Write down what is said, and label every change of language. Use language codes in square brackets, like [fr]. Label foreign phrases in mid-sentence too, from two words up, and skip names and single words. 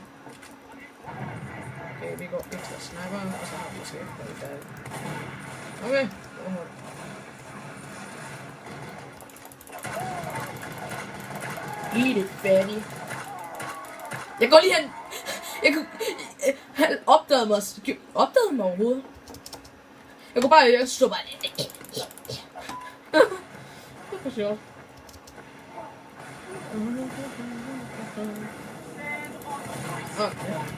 [da] Okay, vi går efter sniper, og så har vi måske lidt af. [en] Okay, Eat it, fatty. [da] Jeg går lige hen. Han opdagede mig overhovedet. Jeg går bare, jeg stod bare. Det var sjovt. Okay.